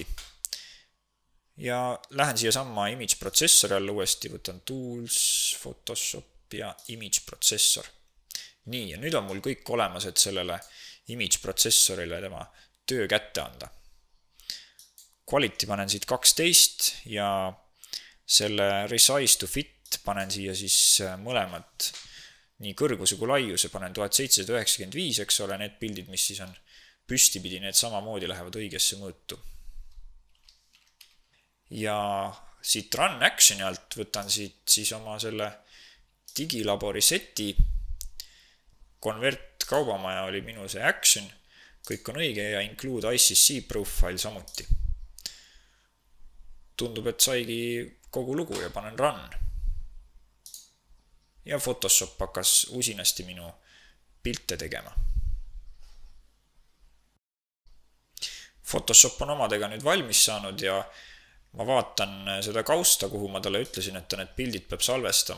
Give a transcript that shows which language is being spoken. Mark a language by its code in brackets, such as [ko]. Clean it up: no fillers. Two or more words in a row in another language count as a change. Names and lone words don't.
[et] Ja lähen siia samma image protsessori alla uuesti, võtan Tools, Photoshop ja image protsessor. Nii, ja nüüd on mul kõik olemas, et sellele image protsessorile tema töö kätte anda. Quality panen siit 12 ja selle [en] resize to fit [et] panen siia siis mõlemad nii kõrguse kui laiuse, panen 1795, eks ole, need pildid, mis siis on püstipidi, need samamoodi lähevad õigesse mõõtu. Ja siit [en] run action'i [et] alt võtan siit siis oma selle digilabori seti. Convert kaubamaja oli minu see action, kõik on õige ja [en] include ICC profile [et] samuti. Tundub, et saigi kogu lugu ja panen run. Ja Photoshop hakkas usinasti minu pilte tegema. Photoshop on omadega nüüd valmis saanud ja ma vaatan seda kausta, kuhu ma talle ütlesin, et ta need pildid peab salvestama.